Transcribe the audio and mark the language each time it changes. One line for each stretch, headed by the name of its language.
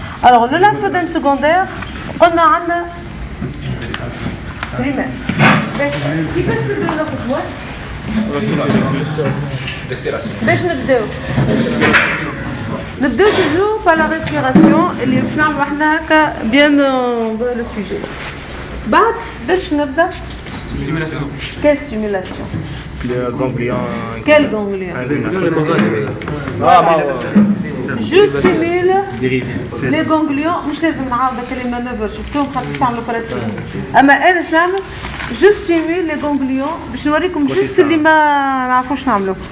French: Alors le lymphodème secondaire, on a
Arabic: عندنا
French: primaire.
Arabic: كيفاش نبداو باش نبداو
French: toujours par la respiration
Arabic: اللي نعملوا احنا هكا
French: bien le sujet.
Arabic: بعد باش نبدا
French: quelle stimulation? Quel ganglion? Je stimule les ganglions.
Arabic: مش لازم نعاودك
French: les manœuvres
Arabic: شفتوهم خاطر تعملوا براتيك. أما أنا إيش نعمل؟
French: Je stimule les ganglions
Arabic: باش نوريكم juste اللي ما نعرفوش نعملوا.